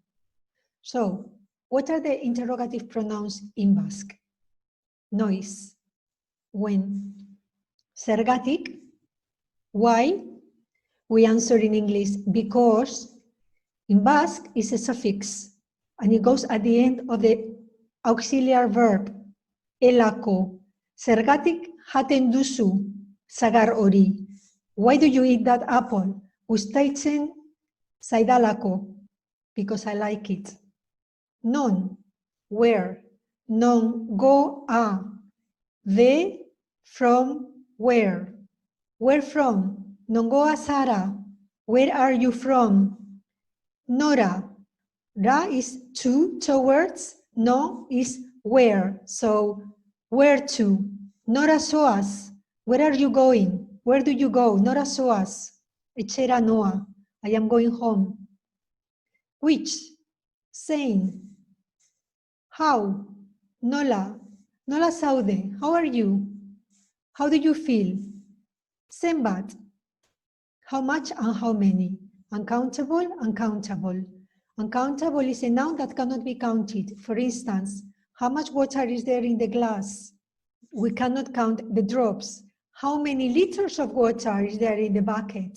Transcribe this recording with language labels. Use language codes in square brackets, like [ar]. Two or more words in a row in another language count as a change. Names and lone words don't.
[en] So, what are the interrogative pronouns in Basque? Noiz, when. Zergatik, why? We answer in English, because. In Basque, it's a suffix, and it goes at the end of the auxiliary verb, [eu] elako. Zergatik jaten duzu, sagar hori. [en] Why do you eat that apple? [eu] Gustatzen zaidalako, [en] because I like it. [eu] Non, where. Non, go, a. [en] De, from, where. Where from? [eu] Non go a [en] Sara. Where are you from? Nora. Ra is to, towards. No is where. So, where to? [eu] Nora soas. [en] Where are you going? Where do you go? [eu] Nora soas. Etxera noa. [en] I am going home. Which? Saying. How? [eu] Nola. Nola zaude. [en] How are you? How do you feel? Zenbat. How much and how many? Uncountable, uncountable. Uncountable is a noun that cannot be counted. For instance, how much water is there in the glass? We cannot count the drops. How many liters of water is there in the bucket?